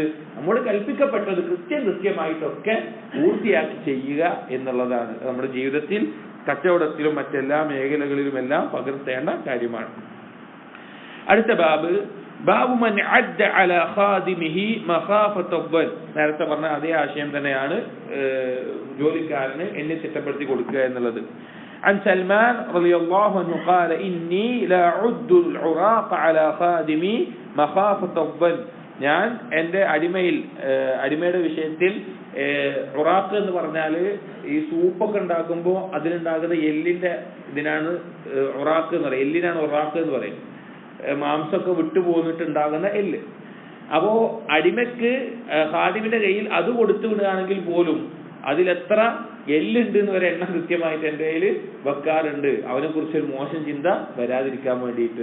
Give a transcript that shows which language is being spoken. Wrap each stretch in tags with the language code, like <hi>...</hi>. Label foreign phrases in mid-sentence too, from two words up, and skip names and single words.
<ml>നമ്മൾ കൽപ്പിക്കപ്പെട്ടത് കൃത്യമായിട്ടൊക്കെ പൂർത്തിയാക്കി ചെയ്യുക എന്നുള്ളതാണ് നമ്മുടെ ജീവിതത്തിൽ, കച്ചവടത്തിലും മറ്റെല്ലാ മേഖലകളിലുമെല്ലാം പകർത്തേണ്ട കാര്യമാണ്.</ml> <ar>അടുത്ത باب من عد على خادمه مخافة الظن.</ar> <ml>നേരത്തെ പറഞ്ഞ അതേ ആശയം തന്നെയാണ് ജോലിക്കാരന് എന്നെ തിട്ടപ്പെടുത്തി കൊടുക്കുക എന്നുള്ളത്.</ml> <ar>عن سلمان رضي الله عنه قال إني لا أعد العراق على خادمي مخافة الظن.</ar> <ml>ഞാൻ എൻ്റെ അടിമയുടെ വിഷയത്തിൽ ഉറാഖ് എന്ന് പറഞ്ഞാൽ ഈ സൂപ്പൊക്കെ ഉണ്ടാക്കുമ്പോൾ അതിലുണ്ടാകുന്ന എല്ലിന്റെ ഇതിനാണ് ഉറാഖ് എന്ന് പറയുന്നത്. എല്ലിനാണ് ഉറാഖ് എന്ന് പറയുന്നത്. മാംസമൊക്കെ വിട്ടുപോന്നിട്ടുണ്ടാകുന്ന എല്ല്. അപ്പോ അടിമയ്ക്ക് ഖാദിമിന്റെ കയ്യിൽ അത് കൊടുത്തു വിടുകയാണെങ്കിൽ പോലും അതിലെത്ര എല്ലുണ്ട് എന്ന് വരെ എണ്ണം കൃത്യമായിട്ട് എൻ്റെ കയ്യിൽ വെക്കാറുണ്ട്, അവനെ കുറിച്ചൊരു മോശം ചിന്ത വരാതിരിക്കാൻ വേണ്ടിയിട്ട്.</ml>